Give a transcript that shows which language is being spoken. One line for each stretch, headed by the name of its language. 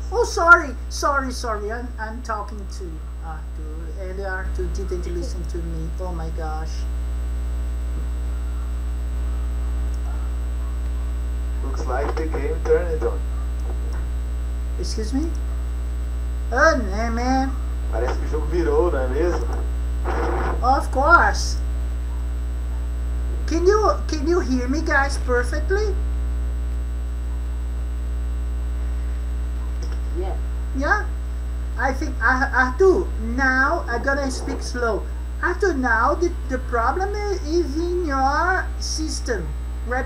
English: Oh, sorry. I'm talking to Arthur, and Arthur didn't listen to me. Oh my gosh. Looks like the game turned on. Excuse me? Oh, no, man.
Portuguese: Parece que o jogo virou, não é mesmo?
English: Of course. Can you hear me, guys, perfectly? Yeah. Yeah? I think, Arthur, now I'm gonna speak slow. Arthur, now the problem is in your system, right?